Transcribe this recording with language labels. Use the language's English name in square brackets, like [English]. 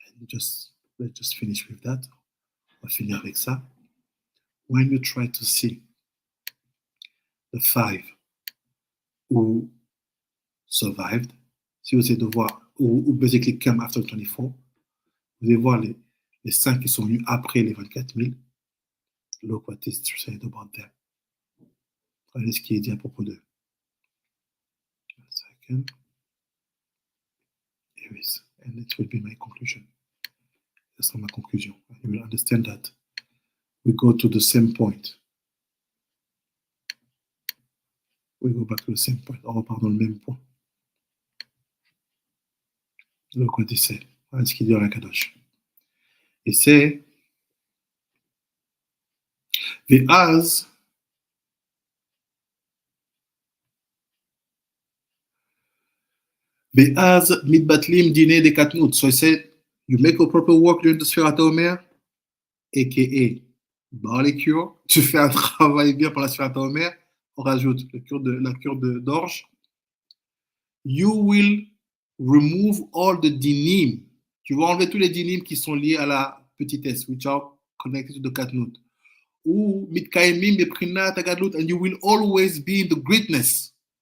[English] Let's just finish with that. [French] On va finir avec ça. [English] When you try to see the 5 who survived, [French] si vous essayez de voir, ou [English] basically come after 24, [French] vous allez voir les 5 qui sont venus après les 24 000. [English] Look what is said about them. [French] Regardez ce qui est dit à propos d'eux. [English] A second. Here is, and it will be my conclusion. [French] Ce sera ma conclusion. [English] You will understand that we go to the same point. We go back to the same point. [French] On repart dans le même point. [English] Look what he said. [French] Voilà ce qu'il dit à Kadosh. Et c'est [Hebrew] ואז מתבטלים דיני דקטנות. [English] So he said, you make a proper work during the Sefirat HaOmer, a.k.a. Barley Cure. [French] Tu fais un travail bien pour la Sefirat HaOmer. On rajoute la cure d'Orge. [English] You will remove all the dinim. [French] Tu vas enlever tous les dinim qui sont liés à la petitesse, [English] which are connected to the katnut. [Hebrew] Ou mitkaimim beprinat gadlut, [English] and you will always be in the greatness.